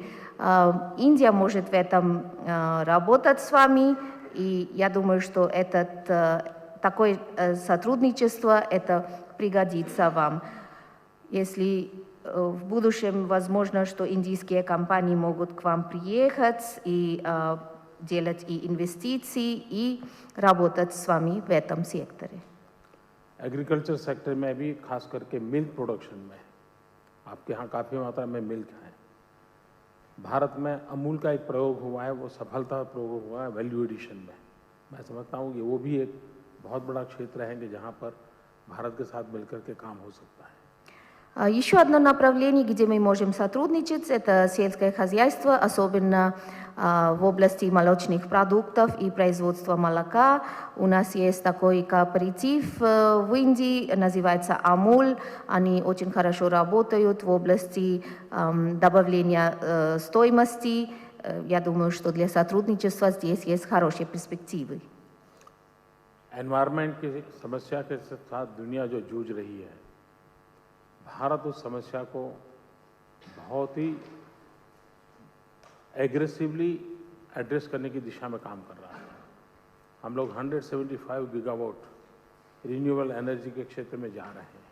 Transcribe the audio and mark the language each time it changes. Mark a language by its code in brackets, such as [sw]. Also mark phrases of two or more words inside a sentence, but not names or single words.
[ru] Индия может в этом работать с вами, и я думаю, что такое сотрудничество это пригодится вам. Если в будущем возможно, что индийские компании могут к вам приехать и делать и инвестиции, и работать с вами в этом секторе. [en] agriculture sector [hi] में भी खास करके [en] milk production [hi] में आपके यहाँ काफ़ी मात्रा में मिल्क है। भारत में अमूल का एक प्रयोग हुआ है, वो सफलता प्रयोग हुआ है [en] value addition [hi] में। मैं समझता हूँ कि वो भी एक बहुत बड़ा क्षेत्र है कि जहाँ पर भारत के साथ मिलकर के काम हो सकता है। [ru] Еще одно направление, где мы можем сотрудничать, это сельское хозяйство, особенно в области молочных продуктов и производства молока. У нас есть такой кооператив в Индии, называется Амул. Они очень хорошо работают в области добавления стоимости. Я думаю, что для сотрудничества здесь есть хорошие перспективы. [hi] एनवायरनमेंट की समस्या के साथ दुनिया जो जूझ रही है, भारत उस समस्या को बहुत ही [en] aggressively address [hi] करने की दिशा में काम कर रहा है। हम लोग 175 [en] gigawatt renewable energy [hi] के क्षेत्र में जा रहे हैं।